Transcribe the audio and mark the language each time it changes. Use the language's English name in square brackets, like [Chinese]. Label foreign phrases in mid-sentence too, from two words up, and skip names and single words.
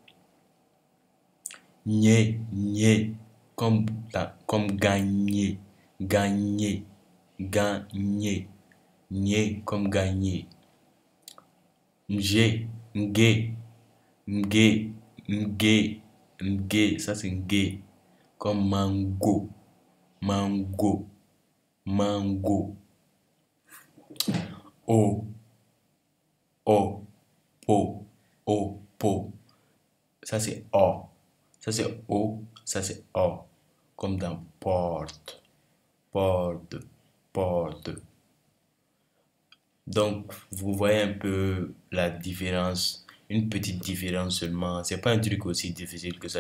[French] Nye. Nye. Comme gagner. Gagner. Gagner. Nye comme gagner. G. G. G. G. G. Ça c'est G. Comme mango. Mango. Mango. O. O. Po. O. Po. Ça c'est O. Ça c'est O. Ça c'est O. Comme dans porte. Porte. Porte. Donc, vous voyez un peu la différence. Une petite différence seulement. C'est pas un truc aussi difficile que ça.